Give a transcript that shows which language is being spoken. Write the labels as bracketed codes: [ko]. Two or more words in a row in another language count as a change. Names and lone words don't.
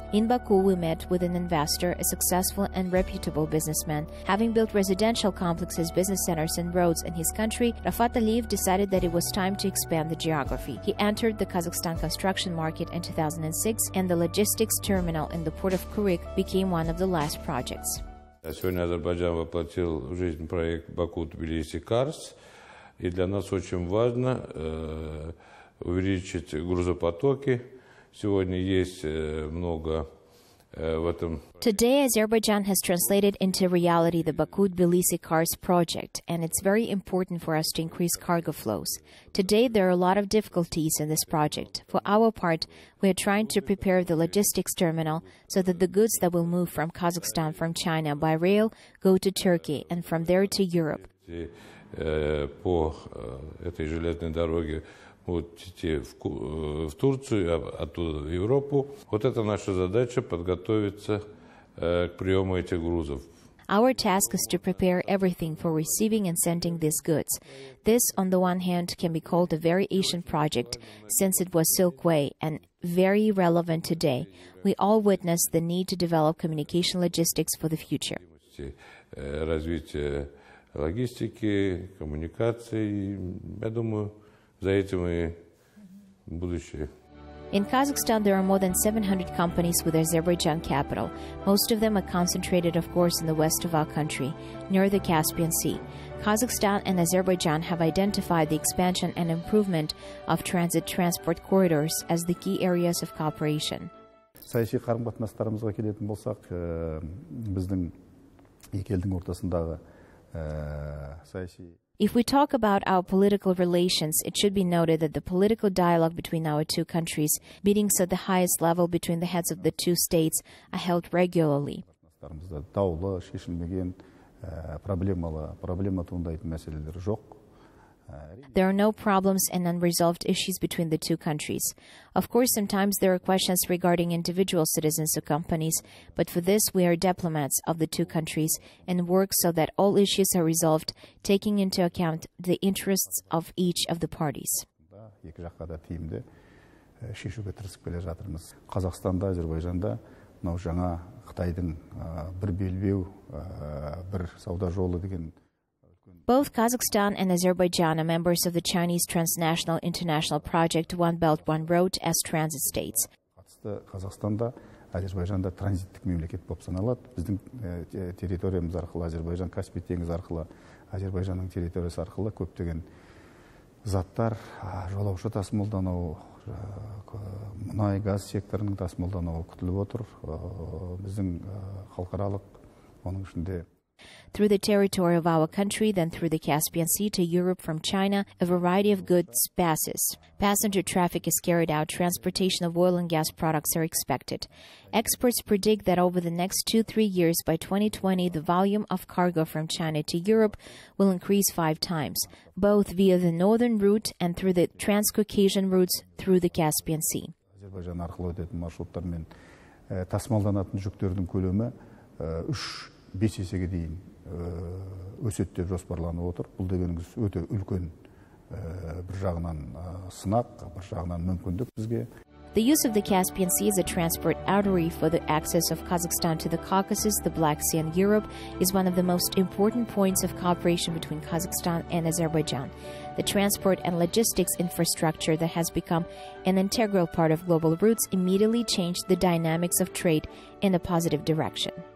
[en] In Baku, we met with an investor, a successful and reputable businessman. Having built residential complexes, business centers, and roads in his country, Rafat Aliyev decided that it was time to expand the geography. He entered the Kazakhstan construction market in 2006, and the logistics terminal in the port of Kuryk became one of the last projects. [ru] Сегодня Азербайджан воплотил в жизнь проект Баку-Тбилиси-Карс, и для нас очень важно увеличить грузопотоки. Сегодня есть много в этом. [en] Today, Azerbaijan has translated into reality the Baku-Tbilisi-Kars project, and it's very important for us to increase cargo flows. Today, there are a lot of difficulties in this project. For our part, we are trying to prepare the logistics terminal so that the goods that will move from Kazakhstan from China by rail go to Turkey and from there to Europe. [ru] По этой железной дороге будут идти в Турцию, оттуда в Европу. Вот это наша задача — подготовиться к приему этих грузов. [en] Our task is to prepare everything for receiving and sending these goods. This, on the one hand, can be called a very ancient project, since it was Silk Way, and very relevant today. We all witness the need to develop communication logistics for the future. [ru] Развитие логистики, коммуникаций, я думаю, за этим и будущее. [en] In Kazakhstan, there are more than 700 companies with Azerbaijan capital. Most of them are concentrated, of course, in the west of our country, near the Caspian Sea. Kazakhstan and Azerbaijan have identified the expansion and improvement of transit transport corridors as the key areas of cooperation. [kk] Саяси қарым-қатынастарымызға келетін болсақ, біздің екі елдің ортасындағы саяси. [en] If we talk about our political relations, it should be noted that the political dialogue between our two countries, meetings at the highest level between the heads of the two states, are held regularly. [kk] Даулы, шешілмеген, проблема туындайтын мәселелер жоқ. [en] There are no problems and unresolved issues between the two countries. Of course, sometimes there are questions regarding individual citizens or companies, but for this we are diplomats of the two countries and work so that all issues are resolved, taking into account the interests of each of the parties. [kk] Екі жаққа да тиімді шешуге тырысып келе жатырмыз. Қазақстанда, Азербайжанда мынау жаңа Қытайдың бір белбеу, бір сауда жолы деген. [en] Both Kazakhstan and Azerbaijan are members of the Chinese transnational international project One Belt, One Road as transit states. [kk] Қазақстанда, Азербайжанда транзиттік мемлекет болып саналады. Біздің территориямыз арқылы, Азербайжан Каспий теңізі арқылы, Азербайжанның территориясы арқылы көптеген заттар, жолаушы тасымалдануы, мұнай газ секторының тасымалдануы күтіліп отыр. Біздің халықаралық оның ішінде [en] through the territory of our country, then through the Caspian Sea to Europe from China, a variety of goods passes. Passenger traffic is carried out. Transportation of oil and gas products are expected. Experts predict that over the next 2-3 years, by 2020, the volume of cargo from China to Europe will increase 5 times, both via the northern route and through the Transcaucasian routes through the Caspian Sea. [kk] Азербайжан арқылы өтетін маршруттармен тасымалданатын жүктердің көлемі 3-5 есеге дейін өседі деп жоспарланып отыр. Бұл дегеніңіз өте үлкен бір жағынан сынақ, бір жағынан мүмкіндік бізге. [en] The use of the Caspian Sea as a transport artery for the access of Kazakhstan to the Caucasus, the Black Sea and Europe is one of the most important points of cooperation between Kazakhstan and Azerbaijan. The transport and logistics infrastructure that has become an integral part of global routes immediately changed the dynamics of trade in a positive direction.